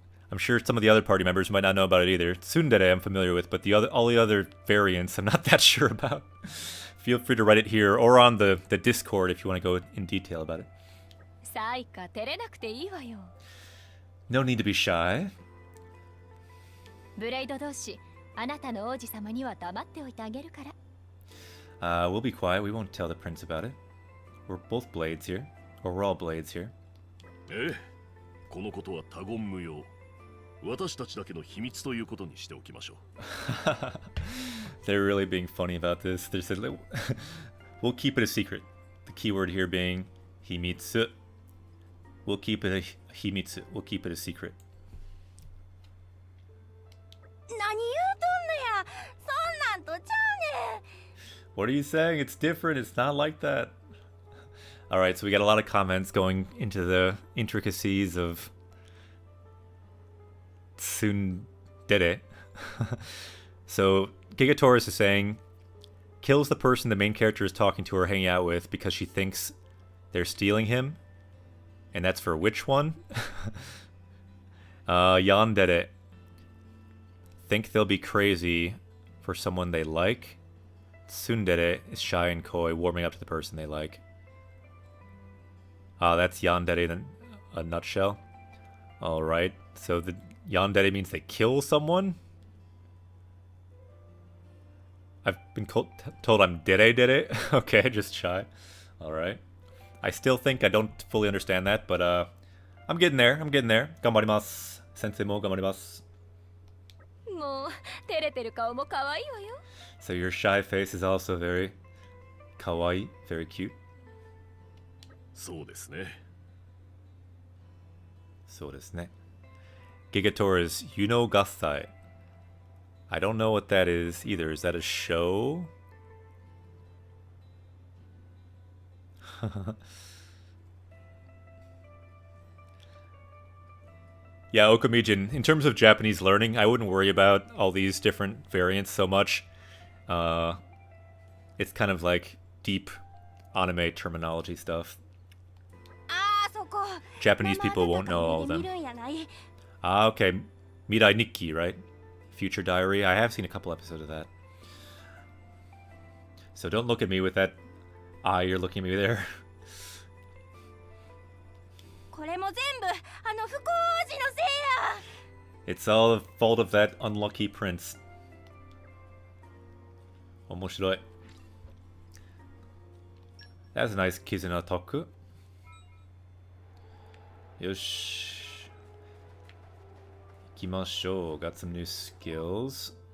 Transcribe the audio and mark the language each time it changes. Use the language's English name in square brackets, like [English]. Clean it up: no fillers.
[English] I'm sure some of the other party members might not know about it either. Tsundere I'm familiar with, but all the other variants I'm not that sure about. Feel free to write it here or on the Discord if you want to go in detail about it. [Japanese] サイカ、照れなくていいわよ。 [English] No need to be shy. [Japanese] ブレイド同士、あなたの王子様には黙っておいてあげるから。 [English] We'll be quiet. We won't tell the prince about it. We're both blades here. Or we're all blades here. [Japanese] ええ、このことは他言無用。私たちだけの秘密ということにしておきましょう。 [English] They're really being funny about this. They said, we'll keep it a secret. The keyword here being himitsu. We'll keep it a himitsu. We'll keep it a secret. [Japanese] 何言うとんのや。そんなんとちゃうねん。 [English] What are you saying? It's different. It's not like that. Alright, so we got a lot of comments going into the intricacies of tsundere. So Gigataurus is saying, kills the person the main character is talking to or hanging out with because she thinks they're stealing him. And that's for which one? Yandere. Think they'll be crazy for someone they like. Tsundere is shy and coy, warming up to the person they like. That's yandere in a nutshell. Alright, so the yandere means they kill someone? I've been told I'm dere. Okay, just shy. Alright. I still think I don't fully understand that, but I'm getting there. [Japanese] Ganbarimasu. Sensei mo ganbarimasu. もう、照れてる顔も可愛いわよ。 [English] So your shy face is also very kawaii, very cute. [Japanese] そうですね。そうですね.Gigataurus Yuno Gassai. [English] I don't know what that is either. Is that a show? Yeah, Okamijin, in terms of Japanese learning, I wouldn't worry about all these different variants so much. It's kind of like deep anime terminology stuff. [Japanese] あーそこ [English] Japanese people won't know all of them. [Japanese] 見るんやない [English] Ah, okay. Mirai Nikki, right? Future Diary. I have seen a couple episodes of that. So don't look at me with that eye you're looking at me there. [Japanese] これも全部あの不幸王子のせいや [English] It's all the fault of that unlucky prince. [Japanese] 面白い. [English] That's a nice Kizuna Toku. [Japanese] よし。行きましょう. [English] Got some new skills.